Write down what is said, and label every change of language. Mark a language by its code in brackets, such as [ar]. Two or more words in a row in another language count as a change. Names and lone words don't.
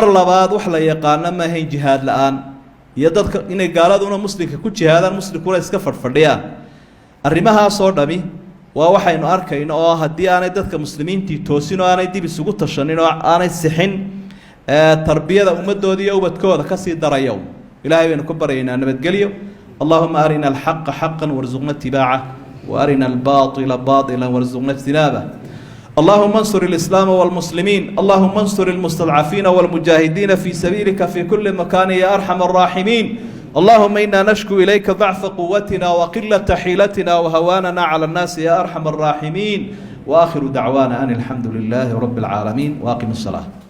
[so] labaad wax la yaqaan ma ahayn jihaad la'aan iyo dadka inay gaaladuna muslimka ku jihaadaan muslimkuna iska fadhfadhiyaan arrimahaas oo dhami waa waxaynu arkayno oo hadii aanay dadka muslimiintii toosin oo aanay dib isugu tashanin oo aanay sixin tarbiyada ummadoodii iyo ubadkooda ka sii darayo ilaahay baynu ku barayna nabadgeliyo [ar] اللهم أرنا الحق حقا وارزقنا اتباعه و أرنا الباطل باطلا وارزقنا اجتنابه اللهم انصر الإسلام والمسلمين اللهم انصر المستضعفين والمجاهدين في سبيلك في كل مكان يا أرحم الراحمين اللهم إنا نشكو إليك ضعف قوتنا وقلة حيلتنا وهواننا على الناس يا أرحم الراحمين وآخر دعوانا أن الحمد لله رب العالمين وأقم الصلاة